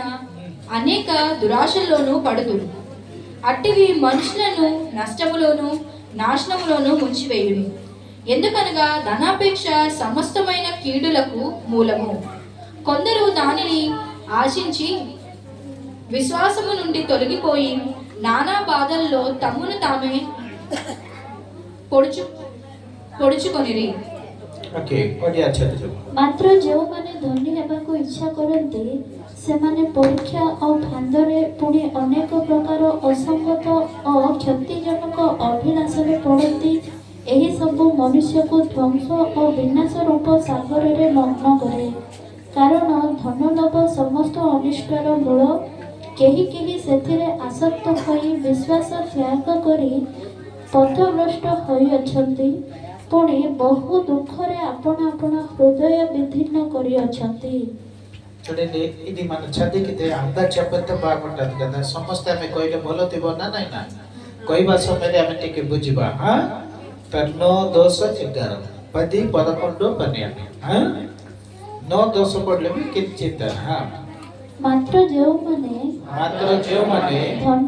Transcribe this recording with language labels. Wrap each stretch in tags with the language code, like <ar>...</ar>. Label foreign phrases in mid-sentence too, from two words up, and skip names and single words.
<te>అనేక దురాశల్లోనూ పడుదురు అట్టివి మనుషులను నష్టములోను నాశనములోను ముంచివేయును ఎందుకనగా ధనాపేక్ష సమస్తమైన కీడులకు మూలము కొందరు దానిని ఆశించి విశ్వాసము నుండి తొలగిపోయి నానా బాధల్లో తమ్మును తామే పొడుచుకొనిరి</te> <or>ମାତ୍ର ଯେଉଁମାନେ ଧନୀ ହେବାକୁ ଇଚ୍ଛା କରନ୍ତି ସେମାନେ ପରୀକ୍ଷା ଓ ଫାନ୍ଦରେ ପୁଣି ଅନେକ ପ୍ରକାର ଅସଙ୍ଗତ ଓ କ୍ଷତିଜନକ ଅଭିଳାଷରେ ପଡ଼ନ୍ତି ଏହି ସବୁ ମନୁଷ୍ୟକୁ ଧ୍ୱଂସ ଓ ବିନାଶ ରୂପ ସାଗରରେ ମଗ୍ନ କରେ କାରଣ ଧନଲୋଭ ସମସ୍ତ ଅନିଷ୍ଟର ମୂଳ କେହି କେହି ସେଥିରେ ଆସକ୍ତ ହୋଇ ବିଶ୍ୱାସ ତ୍ୟାଗ କରି ପଥଭ୍ରଷ୍ଟ ହୋଇଅଛନ୍ତି ପୁଣି ବହୁ ଦୁଃଖରେ ଆପଣ ଆପଣ ହୃଦୟ ବିଦୀର୍ଣ୍ଣ କରିଅଛନ୍ତି</or> <te>చూడండి ఇది మన చదివితే అంతా చెప్పంత బాగుంటుంది కదా</te> <or>ସମସ୍ତେ ଆମେ କହିଲେ ଭଲ ଥିବ ନା ନାଇଁ ନା କହିବା ସମୟରେ ଆମେ ଟିକେ ବୁଝିବା 9, 10, 11 10, 11, 12 9, 10 ପଢିଲେ ବି କିଛି ଚିନ୍ତା ମାତ୍ର ଯେଉଁମାନେ ଧନୀ</or>